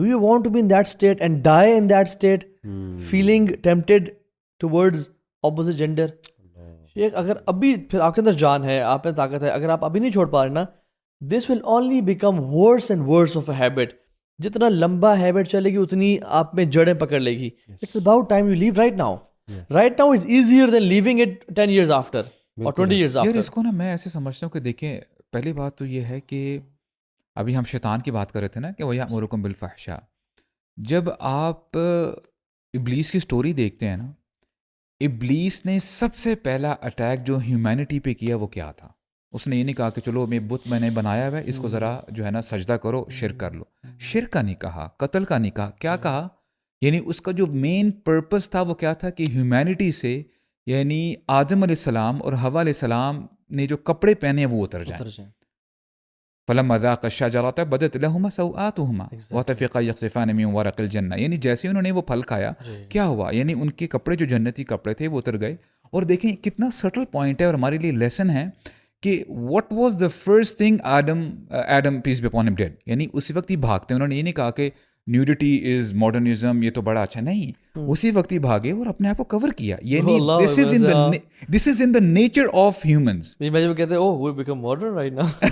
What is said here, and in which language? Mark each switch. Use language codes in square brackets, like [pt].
[en] Do you want to be in that state and die in that state feeling tempted towards opposite gender? [ur] شیخ اگر ابھی پھر آپ کے اندر جان ہے, آپ میں طاقت ہے, اگر آپ ابھی نہیں چھوڑ پا رہے نا, [en] This will only become worse and worse of a habit. [ur] جتنا لمبا ہیبٹ چلے گی اتنی آپ میں جڑیں پکڑ لے گی. [en] It's about time you leave right now. Right now is easier than leaving it 10 years after or 20 years after. [ur] یار اس کو نا میں ایسے سمجھتا ہوں کہ دیکھیں, پہلی بات تو یہ ہے کہ ابھی ہم شیطان کی بات کر رہے تھے نا کہ [ar] وَيَأْمُرُكُم بِالْفَحْشَاءِ. [ur] جب آپ ابلیس کی سٹوری دیکھتے ہیں نا, ابلیس نے سب سے پہلا اٹیک جو ہیومینٹی پہ کیا وہ کیا تھا؟ اس نے یہ نہیں کہا کہ چلو میں بت میں نے بنایا ہوا ہے اس کو ذرا جو ہے نا سجدہ کرو شرک کر لو. شرک کا نہیں کہا, قتل کا نہیں کہا, کیا کہا یعنی اس کا جو مین پرپس تھا وہ کیا تھا کہ ہیومینٹی سے یعنی آدم علیہ السلام اور حوا علیہ السلام نے جو کپڑے پہنے ہیں وہ اتر جائیں. [ar] فلما ذاق الشجرة بدت لهما سوآتهما وطفقا يخصفان من ورق الجنة. [ur] یعنی جیسے انہوں نے وہ پھل کھایا کیا ہوا, یعنی ان کے کپڑے جو جنتی کپڑے تھے وہ اتر گئے. اور دیکھیں کتنا سٹل پوائنٹ ہے اور ہمارے لیے لیسن ہے کہ [en] what was the first thing Adam peace be upon him did. [ur] یعنی اسی وقت ہی بھاگتے ہیں, انہوں نے یہ نہیں کہا کہ [en] nudity is modernism, [ur] یہ تو بڑا اچھا نہیں, اسی وقت ہی بھاگے اور اپنے آپ کو کور کیا. [en] یعنی this is in the nature of humans. [ur] میں جب کہتے ہیں [en] oh we become modern right now.